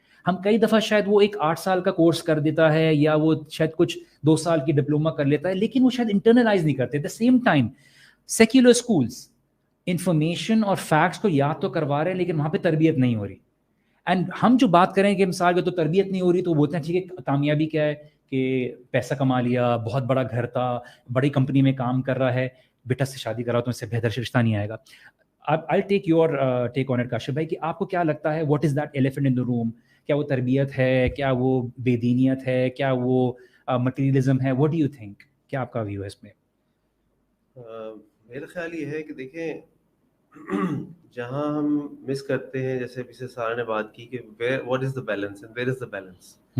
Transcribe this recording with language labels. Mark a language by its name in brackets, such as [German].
[Urdu] ہم کئی دفعہ شاید وہ ایک 8 سال کا کورس کر دیتا ہے یا وہ شاید کچھ 2 سال کی ڈپلوما کر لیتا ہے, لیکن وہ شاید انٹرنلائز نہیں کرتے. At the same time secular schools information اور فیکٹس کو یاد تو کروا رہے ہیں, لیکن وہاں پہ تربیت نہیں ہو رہی. اینڈ ہم جو بات کریں کہ مثال کے تو تربیت نہیں ہو رہی, تو وہ بولتے ہیں ٹھیک ہے کامیابی کیا ہے کہ پیسہ کما لیا, بہت بڑا گھر تھا, بڑی کمپنی میں کام کر رہا ہے, بیٹا سے شادی کراؤ تو اس سے بہتر رشتہ نہیں آئے گا. [English] I'll take your take on it Kashif بھائی, [Urdu] کہ آپ کو کیا لگتا ہے [English] what is that elephant in the room? [Urdu] کیا وہ تربیت ہے, کیا وہ بے دینیت ہے, کیا وہ مٹیریلزم ہے, [English] what do you think? [Urdu] کیا آپ کا ویو ہے اس میں؟ میرا خیال یہ ہے کہ دیکھیں جہاں ہم مس کرتے ہیں, جیسے پیچھے سارا نے بات کی کہ [English] what is the balance [Urdu] and where is the balance.